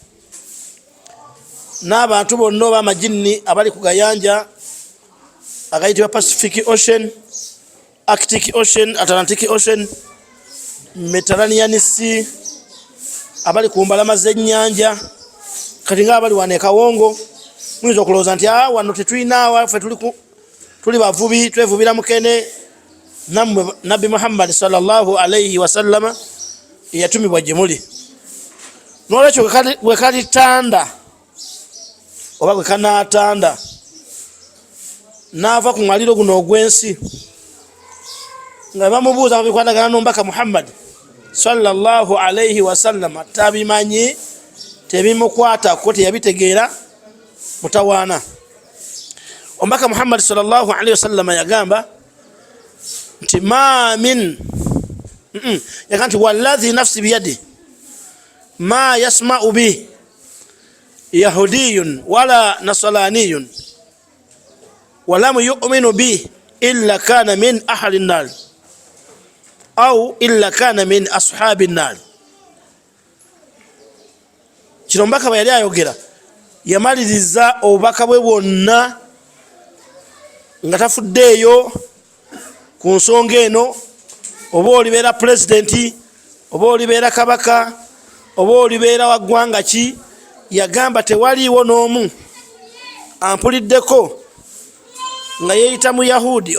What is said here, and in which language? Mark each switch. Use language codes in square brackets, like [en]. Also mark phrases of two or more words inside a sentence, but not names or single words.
[lg] n'abantu bonna b'amajinni abali ku gayanja agayitibwa Pacific Ocean, Arctic Ocean, Atlantic Ocean, Mediterranean Sea, abali ku mbalama z'ennyanja kati nga abali wano e Kawongo muyinza okulowooza nti wano tetulina ffe tuli bavubi twevubira mukene Nabi Muhammad [ar] صلى الله عليه وسلم [lg] yatumibwa gye muli n'olwekyo bwe kalitanda oba bwe kanaatanda n'ava ku mwaliro guno ogw'ensi nga bamubuuza ku bikwatagana n'omubaka Muhammad [ar] صلى الله عليه وسلم [lg] tabimanyi tebimukwatako teyabitegeera mutawaana omubaka [ar] Muhammad صلى الله عليه وسلم [lg] yagamba nti [ar] ما من يغا نتي والذي نفسي بيده ما يسمع بي يهودي ولا نصراني ولم يؤمن بي إلا كان من أهل النار أو إلا كان من أصحاب النار. [lg] Kino mbaka bwe yali ayogera yamaliriza obubaka bwe bwonna nga tafuddeeyo ku nsonga eno oba olibeera pulezidenti oba olibeera kabaka oba olibeera wa ggwanga ki yagamba tewaliiwo n'omu ampuliddeko nga yeeyita mu Yahudi